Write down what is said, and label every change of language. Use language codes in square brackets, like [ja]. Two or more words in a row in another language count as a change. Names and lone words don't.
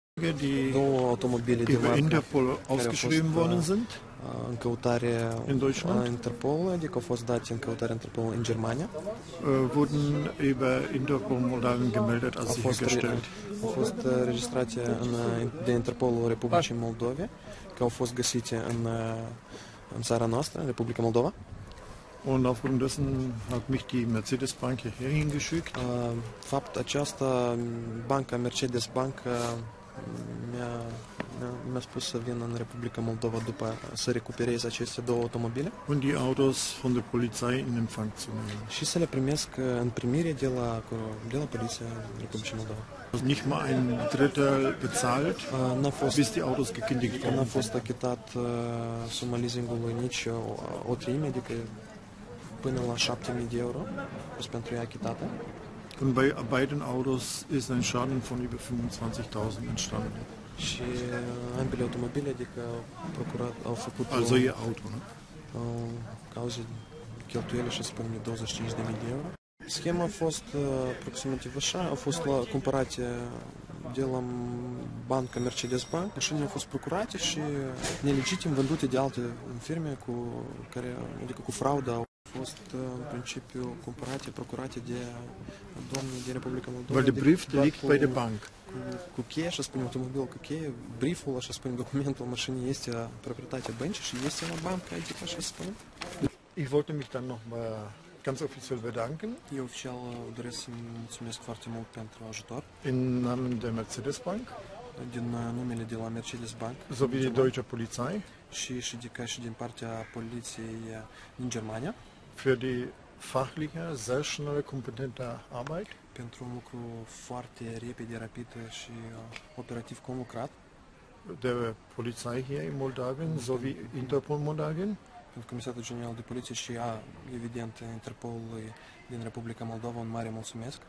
[de] Die [ro] Două automobile de [de] über [ro] marcă Interpol care au [de] ausgeschrieben [ro] fost [de] worden sind. [ro] în căutare [de] In Deutschland? [ro] Interpol, adică au fost date în căutare Interpol în Germania. [de] Wurden über Interpol Moldawien gemeldet als sichergestellt. [ro] Au fost registrate de Interpolul Republicii Moldove, că au fost găsite în țara noastră, în Republica Moldova. [de] Und aufgrund dessen hat mich die Mercedes Bank hierher hingeschickt. [ro] Fapt aceasta, banca Mercedes Bank mi-a spus să vin în Republica Moldova după să recuperez aceste două automobile. [de] Und die Autos von der Polizei in Empfang zu nehmen. [ro] Și să le primesc în primire de la poliția Republicii Moldova. [de] Nicht mal ein Drittel bezahlt, bis die Autos gekündigt [ro] N-a [de] worden [ro] fost [de] sind. [ro] achitat suma leasingului nici o treime, adică până la 7.000 de euro pentru ea achitată. [de] Und bei beiden Autos ist ein Schaden von über 25.000 entstanden. [ro] Și ambele automobile, adică au făcut [de] Also ihr Auto, ne? [ro] cauze cheltuieli și să spunem de 25.000 de euro. Schema a fost aproximativ așa, au fost cumpărate de la banca Mercedes Bank, mașinile au fost procurate și nelegitim vândute de alte firme adică cu fraudă au fost în principiu cumpărate, procurate de domnii din Republica Moldova. [de] Weil der Brief liegt bei der Bank. [ro] Cu cheie, așa spune automobilul cu cheie, brieful, așa spune documentul mașinii este proprietatea băncii și este la bancă, adică așa spune. [de] Ich wollte mich dann noch mal ganz offiziell bedanken. [ro] Eu oficial doresc să mulțumesc foarte mult pentru ajutor. [de] Im Namen der Mercedes Bank. [ro] Din numele de la Mercedes Bank. [de] Sowie die Deutsche Polizei. [ro] Și din partea poliției din Germania. [de] Für die fachliche, sehr schnelle, kompetente Arbeit. [ro] Pentru un lucru foarte repede, rapid și operativ conlucrat. [de] Der Polizei hier in Moldawien sowie Interpol Moldawien. [ro] Pentru Comisarul General de Poliție și, evident, Interpolului din Republica Moldova, un mare mulțumesc.